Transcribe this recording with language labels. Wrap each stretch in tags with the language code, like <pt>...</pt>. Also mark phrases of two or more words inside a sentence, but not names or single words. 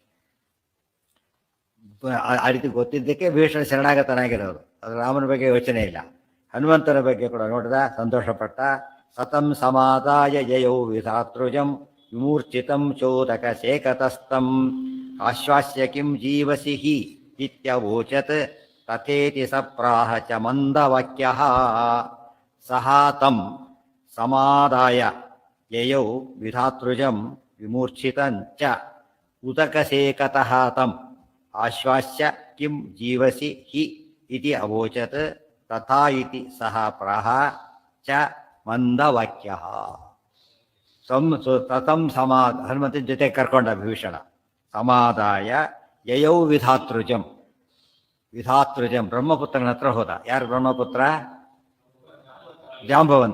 <kn>ಆ ರೀತಿ ಗೊತ್ತಿದ್ದಕ್ಕೆ ಭೀಷಣ ಶರಣಾಗತನಾಗಿರೋರು. ಅದು ರಾಮನ ಬಗ್ಗೆ ಯೋಚನೆ ಇಲ್ಲ. ಹನುಮಂತನ ಬಗ್ಗೆ ಕೂಡ ನೋಡಿದ, ಸಂತೋಷಪಟ್ಟ.</kn> <sa>ಸತಂ ಸಮಾದಾಯ ಜಯೌ ವಿಧಾತೃಜಂ ವಿಮೂರ್ಛಿತಂ ಚೋದಕ ಶೇಕತಸ್ತಂ ಆಶ್ವಾಸ್ಯ ಕಿಂ ಜೀವಸಿ ಹಿ ಇತ್ಯವೋಚತ್ ತಥೇತಿ ಸಪ್ರಾಹ ಚ ಮಂದವಾಕ್ಯಃ. ಸಹ ತಂ ಸಮಾದಾಯ ಯಯೌ ವಿಧಾತೃಜಂ ವಿಮೂರ್ಛಿತಂ ಚ ಉದಕಶೇಕತಃ ತಂ ಆಶ್ವಾಸ್ಯ ಕಿಂ ಜೀವಸಿ ಹಿ ಇತಿ ಅವೋಚತ್ ತಥಾ ಇತಿ ಸಹ ಪ್ರಾಹ ಚ ಮಂದವಾಕ್ಯಃ.</sa> <kn>ತತಂ ಹನುಮಂತನ ಜೊತೆ ಕರ್ಕೊಂಡ ಭೀಷಣ.</kn> <sa>ಸಮಾದಾಯ ಯಯೌ ವಿಧಾತೃಜಂ, ವಿಧಾತೃಜಂ</sa> <kn>ಬ್ರಹ್ಮಪುತ್ರನ ಹತ್ರ ಹೋದ. ಯಾರು ಬ್ರಹ್ಮಪುತ್ರ? ಜಾಂಬವಂತ.</kn>